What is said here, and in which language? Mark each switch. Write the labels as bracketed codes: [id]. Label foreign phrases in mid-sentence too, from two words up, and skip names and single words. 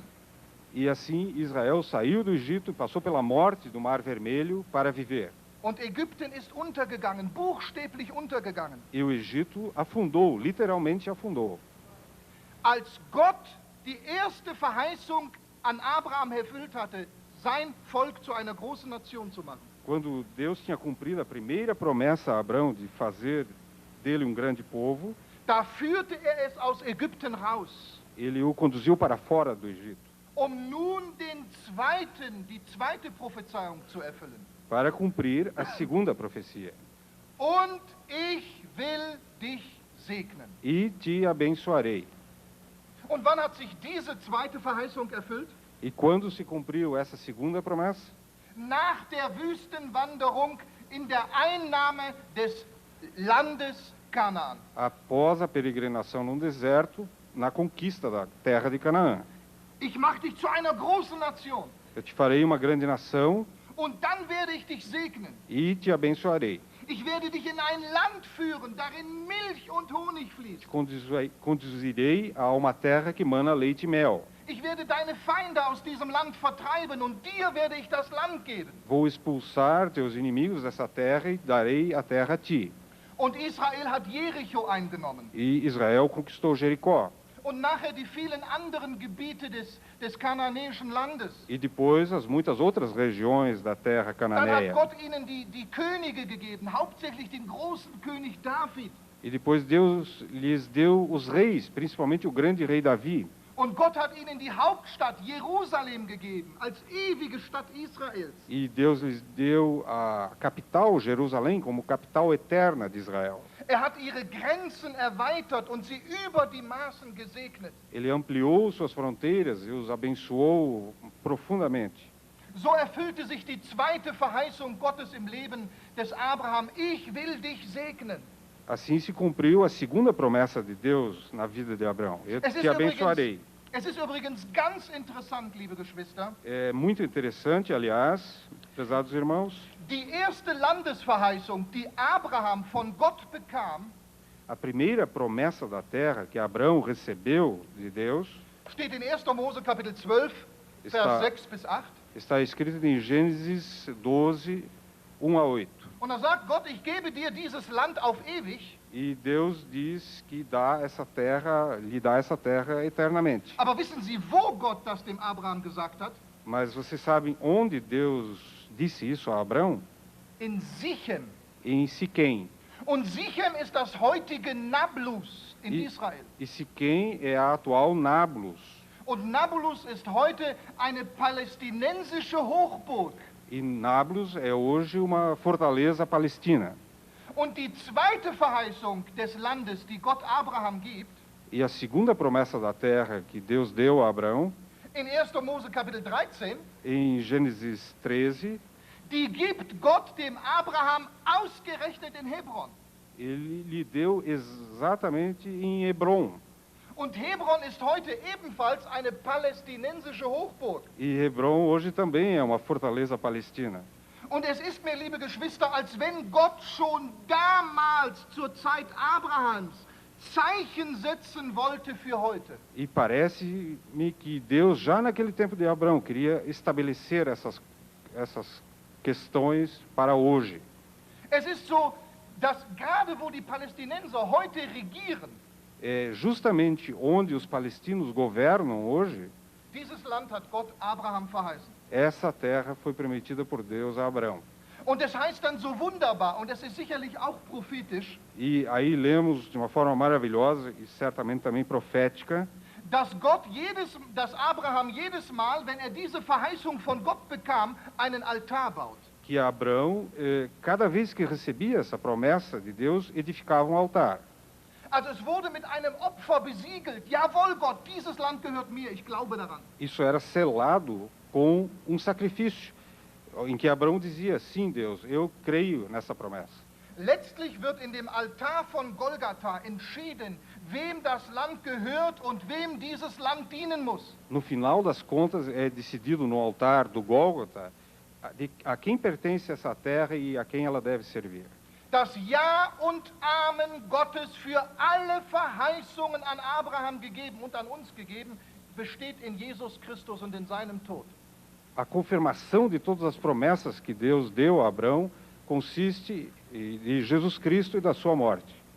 [pt] E assim Israel saiu do Egito e passou pela morte do Mar Vermelho para viver. [de] Und Ägypten ist untergegangen, buchstäblich untergegangen. [pt] E o Egito afundou, literalmente afundou. [de] Als Gott die erste Verheißung an Abraham erfüllt hatte, sein Volk zu einer großen Nation zu machen. [pt] Quando Deus tinha cumprido a primeira promessa a Abrão de fazer dele um grande povo, [de] Da führte es aus Ägypten raus, [pt] ele o conduziu para fora do Egito, [de] nun die zweite Prophezeiung zu erfüllen. [pt] para cumprir a segunda profecia. [de] Und ich will dich segnen. [pt] E te abençoarei. [de] Und wann hat sich diese zweite Verheißung erfüllt? [pt] E quando se cumpriu essa segunda promessa? [de] Nach der Wüstenwanderung in der Einnahme des Landes Kanaan. [pt] Após a peregrinação no deserto, na conquista da terra de Canaã. [de] Ich mache dich zu einer großen Nation. [pt] Eu te farei uma grande nação [de] Und dann werde ich dich segnen. [pt] e te abençoarei. [de] Ich werde dich in ein Land führen, darin Milch und Honig fließt. [pt] Te conduzirei a uma terra que mana leite e mel. [de] Ich werde deine Feinde aus diesem Land vertreiben und dir werde ich das Land geben. [pt] Vou expulsar teus inimigos dessa terra e darei a terra a ti. [de] Und Israel hat Jericho eingenommen. [pt] E Israel conquistou Jericó. [de] Und nachher die vielen anderen Gebiete des kananäischen Landes. [pt] E depois as muitas outras regiões da terra [de] Dann [pt] cananeia. [de] hat Gott ihnen die Könige gegeben, hauptsächlich den großen König David. [pt] E depois Deus lhes deu os reis, principalmente o grande rei Davi. [de] Und Gott hat ihnen die Hauptstadt Jerusalem gegeben, als ewige Stadt Israels. [pt] E Deus lhes deu a capital, Jerusalém, como capital eterna de Israel. [de] Hat ihre Grenzen erweitert und sie über die Maßen gesegnet. [pt] Ele ampliou suas fronteiras e os abençoou profundamente. [de] So erfüllte sich die zweite Verheißung Gottes im Leben des Abraham. Ich will dich segnen. [pt] Assim se cumpriu a segunda promessa de Deus na vida de Abraão. Eu te abençoarei. [de] Es ist übrigens ganz interessant, liebe Geschwister. [pt] É muito interessante, aliás, pesados irmãos, [de] Die erste Landesverheißung, die Abraham von Gott bekam, [pt] a primeira promessa da terra que Abraão recebeu de Deus [de] steht in 1. Mose Kapitel 12, Vers 6 bis 8. [pt] está escrito em Gênesis 12, 1 a 8. [de] Und da sagt Gott, ich gebe dir dieses Land auf ewig. [pt] E Deus diz que lhe dá essa terra eternamente. [de] Aber wissen Sie, wo Gott das dem Abraham gesagt hat? [pt] Mas vocês sabem onde Deus disse isso a Abraão? [de] In Sichem. [pt] Em Siquém. [de] Und Sichem ist das heutige Nablus in Israel. [pt] E Siquém é a atual Nablus. [de] Und Nablus ist heute eine palästinensische Hochburg. [pt] E Nablus é hoje uma fortaleza palestina. [de] Und die zweite Verheißung des Landes, die Gott Abraham gibt, [pt] E a segunda promessa da terra que Deus deu a Abraão, [de] in 1. Mose Kapitel 13, [pt] em Gênesis 13, [de] die gibt Gott dem Abraham ausgerechnet in Hebron. [pt] ele lhe deu exatamente em Hebron. [de] Und Hebron ist heute ebenfalls eine palästinensische Hochburg. [pt] E Hebron hoje também é uma fortaleza palestina. [de] Und es ist mir, liebe Geschwister, als wenn Gott schon damals zur Zeit Abrahams Zeichen setzen wollte für heute. [pt] E parece-me que Deus, já naquele tempo de Abraão, queria estabelecer essas questões para hoje. [de] Es ist so, dass gerade wo die Palästinenser heute regieren, [pt] É justamente onde os palestinos governam hoje, [de] dieses Land hat Gott Abraham verheißen. [pt] essa terra foi prometida por Deus a Abraão. [de] Und es heißt dann so wunderbar, und es ist sicherlich auch prophetisch, [pt] E aí lemos de uma forma maravilhosa e certamente também profética, [de] dass Abraham jedes Mal, wenn er diese Verheißung von Gott bekam, einen Altar baut. [pt] que Abraão, cada vez que recebia essa promessa de Deus, edificava um altar. [de] Also es wurde mit einem Opfer besiegelt. Jawohl, Gott, dieses Land gehört mir, ich glaube daran. [pt] Isso era selado com um sacrifício, em que Abraão dizia, sim, Deus, eu creio nessa promessa. [de] Letztlich wird in dem Altar von Golgatha entschieden, wem das Land gehört und wem dieses Land dienen muss. [pt] No final das contas, é decidido no altar do Gólgota a quem pertence essa terra e a quem ela deve servir. [de] Das Ja und Amen Gottes für alle Verheißungen an Abraham gegeben und an uns gegeben, besteht in Jesus Christus und in seinem Tod. [pt] A confirmação de todas as promessas que Deus deu a Abraão consiste em Jesus Cristo e da sua morte.